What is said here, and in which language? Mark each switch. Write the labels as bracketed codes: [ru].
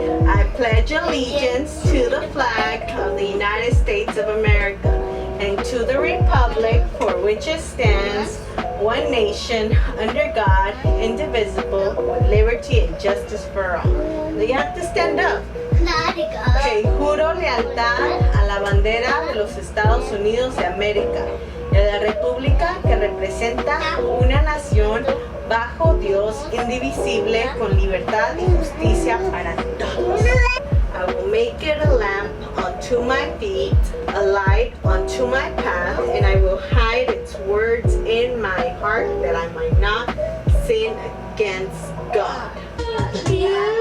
[en] I pledge allegiance to the flag of the United States of America and to the republic for which it stands, one nation, under God, indivisible, with liberty and justice for all. Now you have to stand up. [es] Okay, juro lealtad a la bandera de los Estados Unidos de América y a la república que representa una nación bajo Dios, indivisible, con libertad y justicia para todos. [en] I will make it a lamp unto my feet, a light unto my path, and I will hide its words in my heart that I might not sin against God.